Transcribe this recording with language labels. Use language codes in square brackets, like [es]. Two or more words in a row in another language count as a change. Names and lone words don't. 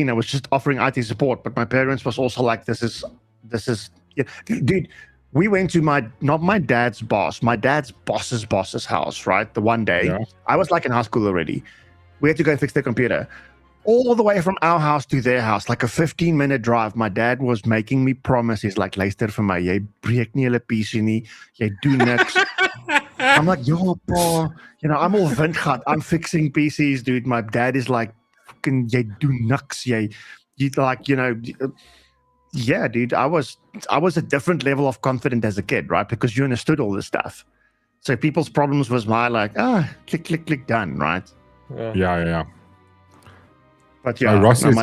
[en] I was just offering IT support, but my parents was also like, this is yeah. Dude, we went to not my dad's boss, my dad's boss's house, right? The one day Yeah. I was like in high school already. We had to go and fix their computer. All the way from our house to their house, like a 15-minute drive. My dad was making me promise. He's like, [af] luister vir my, jy breek nie hulle PC nie, jy doen niks. [en] I'm like, yo, bro, I'm all windgat. I'm fixing PCs, dude. My dad is like, fucking, [af] jy doen niks, [en] you like, yeah, dude. I was a different level of confident as a kid, right? Because you understood all this stuff. So people's problems was my like, click, click, click, done, right? Yeah. But So yeah, Ross no,